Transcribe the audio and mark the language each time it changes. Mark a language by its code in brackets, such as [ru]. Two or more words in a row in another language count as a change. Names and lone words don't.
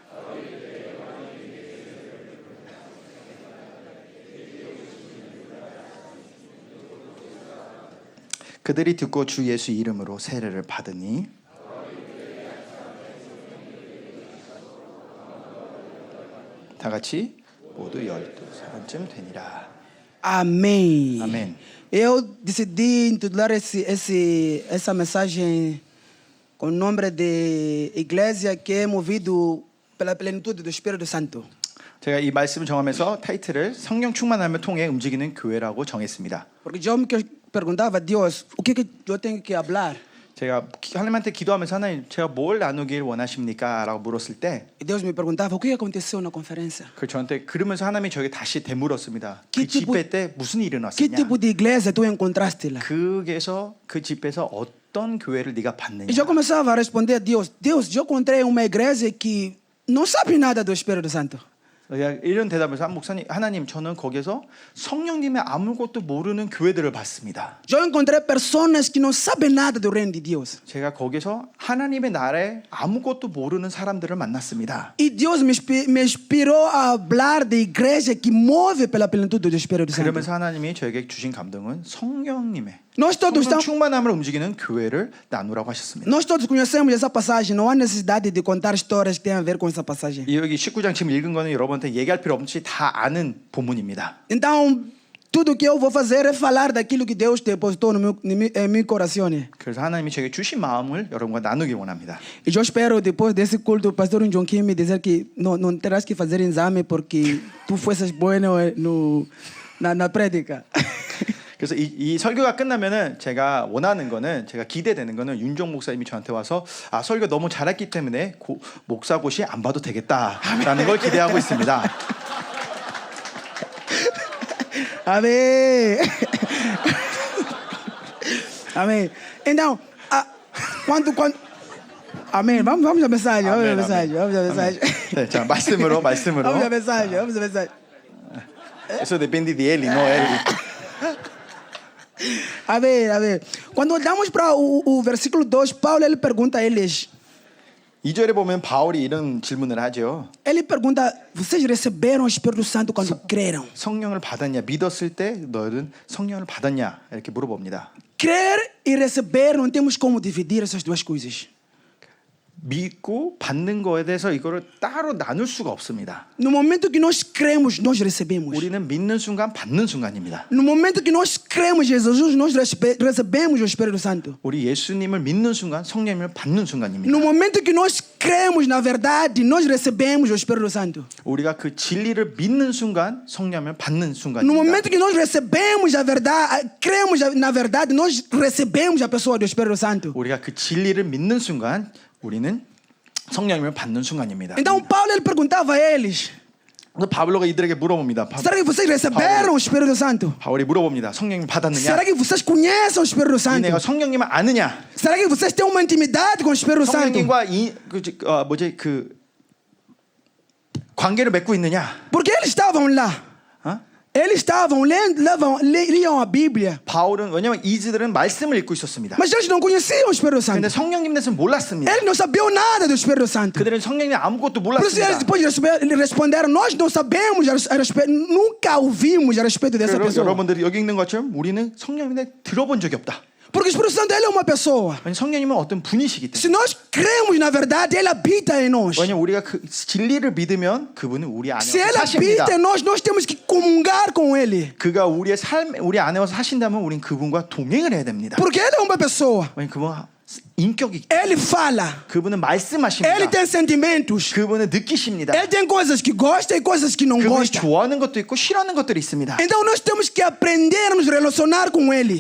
[ko] 그들이 듣고 주 예수 이름으로 세례를 받으니 다 같이 모두 12사람쯤 되니라. [pt] Amém. Amém. Eu decidi intitular essa mensagem com o nome de Igreja que é movido pela plenitude do Espírito Santo. [ko] 제가 이 말씀을 정하면서 타이틀을 성령 충만함을 통해 움직이는 교회라고 정했습니다. [pt] Porque eu me perguntava, Deus, o que eu tenho que falar? [ko] 제가 하나님한테 기도하면서 하나님 제가 뭘 나누길 원하십니까? 라고 물었을 때 [pt] E Deus me perguntava, o que aconteceu na conferência? [ko] 그 저한테 그러면서 하나님이 저에게 다시 되물었습니다. [pt] Que [ko] 그 집회 때 무슨 일이 [pt] Que [ko] 일어났었냐? [pt] tipo de igreja tu encontraste lá? [ko] 그 집에서 어떤 교회를 네가 봤느냐? [pt] E eu começava a responder a Deus, Deus, eu encontrei uma igreja que não sabe nada do Espírito Santo. [ko] 이런 대답에서 목사님 하나님 저는 거기서 성령님의 아무것도 모르는 교회들을 봤습니다. [pt] Eu encontrei pessoas que não sabem nada do reino de Deus. [ko] 제가 거기서 하나님의 나라에 아무것도 모르는 사람들을 만났습니다. [pt] E Deus me inspirou a falar da igreja que move pela plenitude do Espírito Santo. [ko] 그러면서 하나님이 저에게 주신 감동은 성령님의 [pt] Nós todos, [ko] 성령 충만함을 움직이는 교회를 나누라고 하셨습니다. [pt] nós todos conhecemos essa passagem, não há necessidade de contar histórias que têm a ver com essa passagem. [ko] 여기 19장 지금 읽은 거는 여러분한테 얘기할 필요 없이 다 아는 본문입니다. [pt] Então, tudo que eu vou fazer é falar daquilo que Deus depositou no meu coração. [ko] 그래서 하나님이 저에게 주신 마음을 여러분과 나누기 원합니다. [pt] E eu espero, depois desse culto, o pastor John Kim me dizer que não terás que fazer exame porque tu foste bueno na prédica. [ko] 그래서 이 설교가 끝나면은 제가 원하는 거는 제가 기대되는 거는 윤종 목사님이 저한테 와서 아 설교 너무 잘했기 때문에 목사고시 안 봐도 되겠다라는 걸 기대하고 있습니다. [pt] Amém. Amém. Então, quando Amém. Vamos à mensagem. Vamos à mensagem. [ko] 네, 자 말씀으로. [pt] Vamos à mensagem. Isso depende de ele, não ele. Amém. Quando olhamos para o versículo 2, Paulo ele pergunta a eles. [ko] 2절에 보면 바울이 이런 질문을 하죠. [pt] Ele pergunta: vocês receberam o Espírito Santo quando creram? [ko] 성령을 받았냐? 믿었을 때 너희는 성령을 받았냐? 이렇게 물어봅니다. [pt] Crer e receber não temos como dividir essas duas coisas. [ko] 믿고 받는 거에 대해서 이거를 따로 나눌 수가 없습니다. [pt] No momento que nós cremos, nós recebemos. [ko] 우리는 믿는 순간 받는 순간입니다. [pt] No momento que nós cremos em Jesus, nós recebemos o Espírito Santo. [ko] 우리 예수님을 믿는 순간 성령님을 받는 순간입니다. [pt] No momento que nós cremos na verdade, nós recebemos o Espírito Santo. [ko] 우리가 그 진리를 믿는 순간 성령님을 받는 [pt] No [ko] 순간입니다. [pt] momento que nós recebemos a verdade, cremos na verdade, nós recebemos a pessoa do Espírito Santo. [ko] 우리가 그 진리를 믿는 순간 우리는 성령님을 받는 순간입니다. [pt] Então Paulo ele perguntava a eles: [ko] 그래서 바울로가 이들에게 물어봅니다. [pt] será que vocês receberam o Espírito Santo? [ko] 바울이 물어봅니다. 성령님 받았느냐? [pt] Será que vocês conhecem o Espírito Santo? [ko] 니네가 성령님을 아느냐? [pt] Será que vocês têm uma intimidade com o Espírito Santo? [ko] 성령님과 그 관계를 맺고 있느냐? [pt] Porque eles estavam lá. [ko] 어? [pt] Eles estavam lendo, liam a Bíblia. [ko] 바울은 왜냐면 이들은 말씀을 읽고 있었습니다. [pt] Mas eles não conheciam o Espírito Santo. [ko] 근데 성령님 대해서 몰랐습니다. [pt] Eles não sabiam nada do Espírito Santo. [ko] 그들은 성령님 아무것도 [pt] Por isso eles [ko] 몰랐습니다. [pt] depois responderam: nós não sabemos a respeito, nunca ouvimos a respeito dessa [ko] 그래서 [pt] pessoa. [ko] 여러분들이 여기 읽는 것처럼 우리는 성령님에 들어본 적이 없다. [pt] Porque o Espírito Santo ele é uma pessoa. [ko] 아니, 성령님은 어떤 분이시기 [pt] Se [ko] 때문에. [pt] nós cremos na verdade, ele habita em nós. [ko] 왜냐면 우리가 그 진리를 믿으면 그분은 우리 안에 [pt] Se ele [ko] 사십니다. [pt] habita em nós, nós temos que comungar com ele. [ko] 그가 우리의 삶, 우리 안에 와서 사신다면 우리는 그분과 동행을 해야 됩니다. [pt] Porque ele é uma pessoa. [ko] 왜냐면 그분은 인격이, [pt] Ele fala. [ko] 그분은 [pt] Ele [ko] 말씀하십니다. [pt] tem sentimentos. [ko] 그분은 느끼십니다. [pt] Ele tem coisas que gosta e coisas que não [ko] 그분이 [pt] gosta. [ko] 좋아하는 것도 있고 싫어하는 것들이 있습니다. [pt] Então nós temos que aprender a nos relacionar com ele.